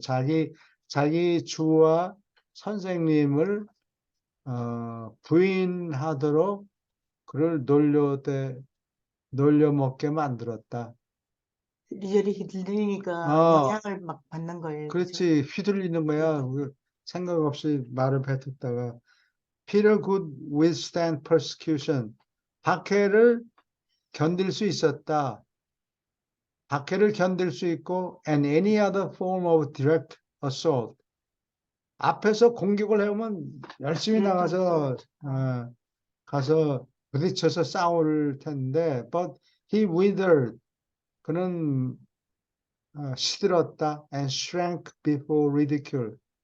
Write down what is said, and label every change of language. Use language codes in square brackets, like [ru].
[ko] 자기 주와 선생님을 부인하도록 그를 놀려먹게 만들었다. 이리저리 휘둘리니까 어, 영향을 막 받는 거예요. 그죠? 그렇지. 휘둘리는 거야. 생각 없이 말을 뱉었다가 [en] Peter could withstand persecution. [ko] 박해를 견딜 수 있었다. 박해를 견딜 수 있고 [en] and any other form of direct assault. [ko] 앞에서 공격을 해오면 열심히 그래도 나가서 가서 부딪혀서 싸울 텐데 [en] but he withered. [ko] 그는 시들었다 [en] and shrank before ridicule.